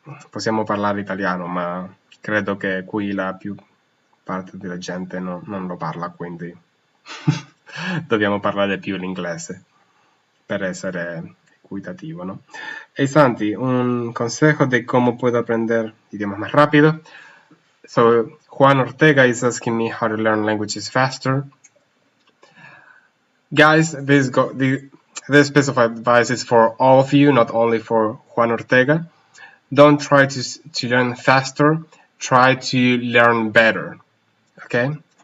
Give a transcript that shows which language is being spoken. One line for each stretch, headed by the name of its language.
Italian: Possiamo parlare italiano, ma credo che qui la più parte della gente non lo parla, quindi dobbiamo parlare più l'inglese per essere equitativo,
Spanish: ¿no? Hey Santi, un consejo de cómo puedo aprender idiomas más rápido.
English: So Juan Ortega is asking me how to learn languages faster. Guys, this piece of advice is for all of you, not only for Juan Ortega. Don't try to learn faster. Try to learn better. Okay?